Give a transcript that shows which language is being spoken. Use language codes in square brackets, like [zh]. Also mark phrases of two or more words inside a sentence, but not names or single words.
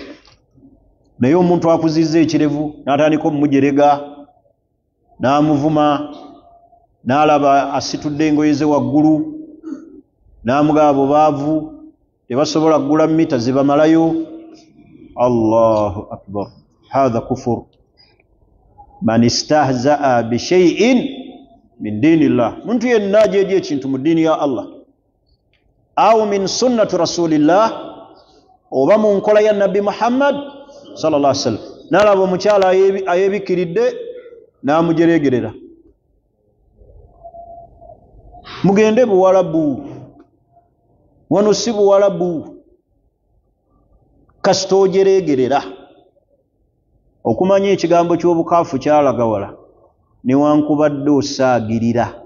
[lg] Naye omuntu akuziza ekirevu n'atandika omumujerega n'amuvuma, n'alaba asitudde engoye ze waggulu, n'amugaba abo baavu tebasobola kugula mita zibamalayo. [ar] الله أكبر، هذا كفر. من استهزأ بشيء من دين الله, [lg] muntu yenna ajeeja ekintu mu ddiini ya Allah [ar] أو من سنة رسول الله, [lg] oba mu nkola ya nabbi Muhammad [ar] صلى الله عليه وسلم, [lg] n'alaba omukyala ayeebikiridde n'amujeregerera. Mugende Buwarabu, wano si Buwarabu, kasita ojeregerera. Okumanya ekigambo ky'obukaafu kyalaga wala newankubadde osaagirira.